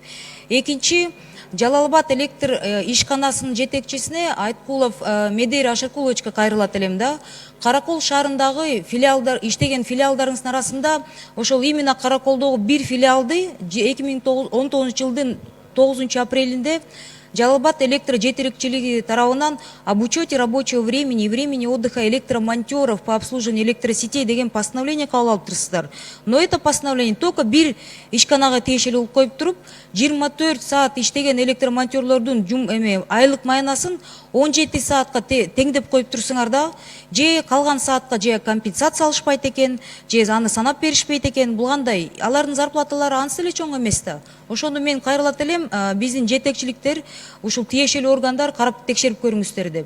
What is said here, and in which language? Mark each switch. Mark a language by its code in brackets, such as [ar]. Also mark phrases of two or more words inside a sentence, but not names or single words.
[ky] Экинчи, Жалал-Абад электр ишканасынын жетекчисине Айткулов Медейир Ашыркуловичке кайрылат элем да. Каракол шаарындагы филиалдар иштеген филиалдарыңыздын арасында ошол именно Караколдогу бир филиалды 2019 жылдын 9 апрелинде Жалал-Абад электр жетекчилиги тарабынан [ru] об учете рабочего времени и времени отдыха электромонтёров по обслуживанию электросетей [ky] деген постановление кабыл алып турсуздар. [ru] Но это постановление только [ky] бир ишканага тиешелүү болуп коюп туруп, 24 саат иштеген электромонтёрлордун айлык маянасын 17 саатка теңдеп коюп турсуңар да, же калган саатка же компенсация алышпайт экен, же аны санап беришпейт экен. Бул кандай? Алардын зарплаталары ансы эле чоң эмес да. Ошондо мен кайрылат элем, биздин жетекчиликтер, ушул тиешелүү органдар карап текшерип көрүңүздөр деп.